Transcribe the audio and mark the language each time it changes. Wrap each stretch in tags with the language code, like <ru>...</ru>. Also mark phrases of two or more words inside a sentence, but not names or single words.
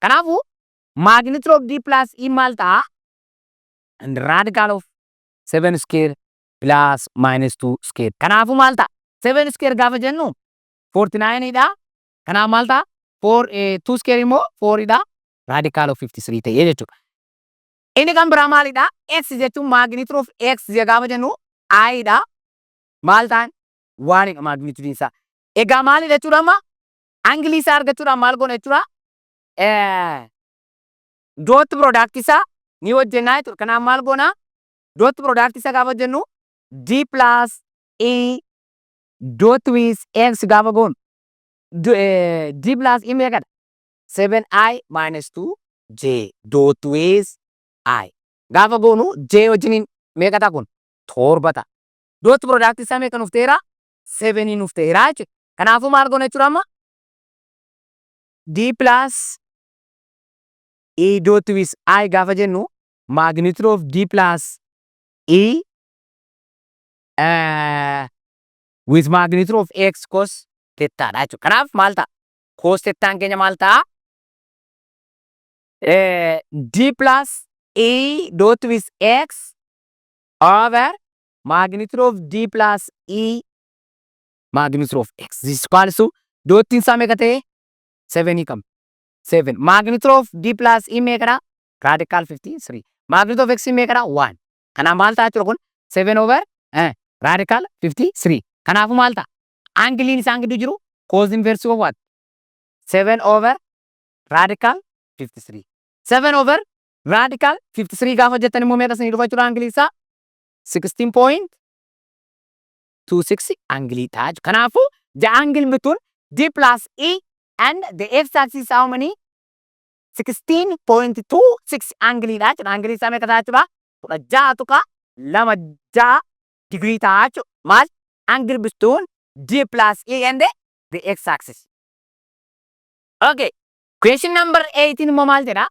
<om>Kanaafuu</om> <en>magnitude of D plus E</en> <om>maal ta'a?</om> <en>And radical of 7 square plus minus 2 square.</en> <om>Kanaafuu maal ta'a? 7 square gaafa jennu 49 dha. Kanaaf maal ta'a? 2 square immoo 4 dha. Radical of 53 ta'ee jechuudha. Inni kan biraa maalidha? X jechuun</om> <en>magnitude of X</en> <om>gaafa jennu I dha. Maal ta'an? 1 dha magnitude isaa. Egaa maalidha jechuudha amma? Angle isaa argachuudhaan maal goona jechuudha? Dot product isaa ni hojjennaa jechuudha. Kanaaf maal goona?</om> <en>Dot product</en> <om>isaa gaafa jennu</om> <en>D plus E dot with X</en> <om>gaafa goonu</om> <en>D plus E</en> <om>meeqadha?</om> <en>7i minus 2j dot with I.</en> <om>Gaafa goonu J wajjiniin meeqa ta'a kun? 7 ta'a. Dot product isaa meeqa nuuf ta'eera? 7 nuuf ta'eera jechuudha. Kanaafuu maal goona jechuudha amma?</om> <en>D plus E dot with I</en> <om>gaafa jennu</om> <en>magnitude of D plus E with magnitude of X cos theta</en> <om>dha jechuudha. Kanaaf maal ta'a? Cos thetaan keenya maal ta'a?</om> <en>D plus E dot with X over magnitude of D plus E magnitude of X.</en> <om>This is equal to dottiin isaa meeqa ta'e? 7 kam? 7.</om> <en>Magnitude of D plus E</en> <om>meeqadha?</om> <en>Radical 53. Magnitude of X</en> <om>meeqadha? 1. Kanaaf maal ta'a jechuudha kun? 7</om> <en>over radical</en> <om>53. Kanaafuu maal ta'a? Angiliin isaan gidduu jiru</om> <en>cos inverse of what? 7 over radical 53.</en> <om>7</om> <en>over radical</en> <om>53 gaafa jettan immoo meeqa isinii dhufa jechuudha angilii isaa? 16.26 angilii ta'a jechuudha.</om> <en>Kanaafuu the angle between D plus E and the X axis how many?</en> <om>16.26 angilii dha jechuudha. Angilii isaa meeqa ta'a jechuudha? 16.26 degree ta'a jechuudha. Maal?</om> <en>Angle between D plus E and the X axis.</en> <om>Okay.</om> <en>Question number 18</en> <om>immoo maal jedha?</om>